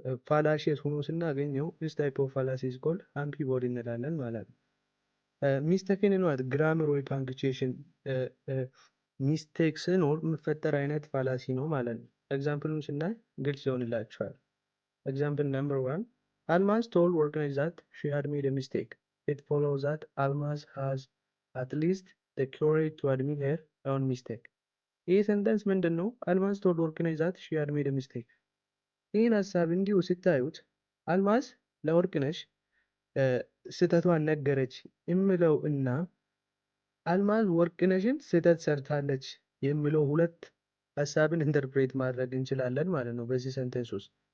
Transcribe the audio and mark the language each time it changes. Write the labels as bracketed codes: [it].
[am] ፋላሺየስ ሆኖ ስናገኘው [en] this type of fallacy is called ambivoly [am] እንላለን ማለት ነው። ሚስቴክን ነው ግራመር ወይ ፓንክቹዌሽን ሚስቴክ ሲኖር የሚፈጠር አይነት ፋላሲ ነው ማለት ነው። ኤግዛምፕሉን ስናይ ግልጽ ይሆንላችኋል። ኤግዛምፕል ነምበር 1 [en] Almaz told workers that she had made a mistake. It follows that Almaz has at least the courage to admit her own mistake. [am] ይህ ሰንተንስ ምንድን ነው? [en] አልማዝ told workers that she had made a mistake. [am] ይህን ሀሳብ እንዲሁ ስታዩት አልማዝ ለወርቅነሽ ስህተቷን ነገረች የሚለው እና አልማዝ ወርቅነሽን ስህተት ሰርታለች የሚለው ሁለት ሀሳብን ኢንተርፕሬት ማድረግ እንችላለን ማለት ነው። በዚህ ሰንተንስ ውስጥ